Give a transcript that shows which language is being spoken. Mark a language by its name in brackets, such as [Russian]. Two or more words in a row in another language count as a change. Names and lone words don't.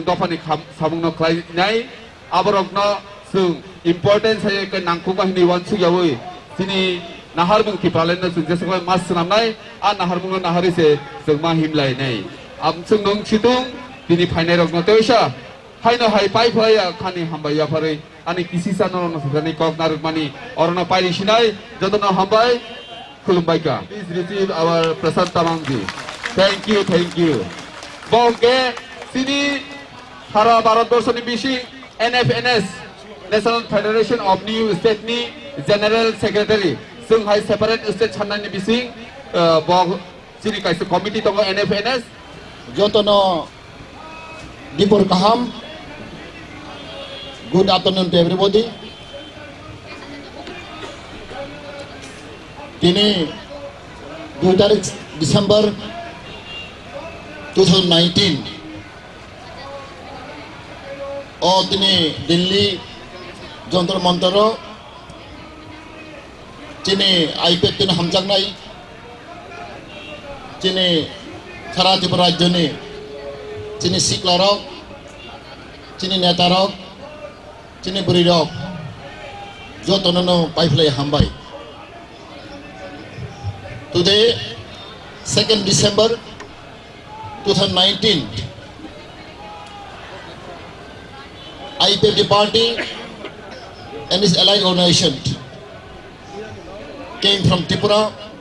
[Kok Borok] dafani samungno khlainai aborokno sing importance hai ke nangkuma hini wansu yawi sini naharmung Tripura land no sing jesakla mas sanamnai a naharmung nahari se sing ma himlai nai am sing nong chitung tini phainai rokno teisa haino hai pai phaya khani hambai ya phare ani kisisa no no sani kok narukmani orona paili sinai jotono hambai khulumbaika. [English] Please receive our Prasad Tamangji. Thank you. [Kok Borok] Bongke sini Hara Bharatbarsho ni bisi NFNS National Federation of New State ni [English] General Secretary [Kok Borok] Sunghai [English] separate state [Kok Borok] chanai ni bisi bong sini kaisa committee tongo NFNS jotono dipur kaham. [English] Good afternoon to everybody. [Kok Borok] Tini 2 tarik December 2019 tini Delhi Jantar Mantaro Chini IPFT na hamjangnai, Chini Khara Tripura Rajyoni, Chini Sikla Rok, Chini Neta Rok, Chini Buri Rok, Jotonono Paiflay Hambai. [English] Today, 2nd December 2019, IPFT party and its allied organization came from Tripura.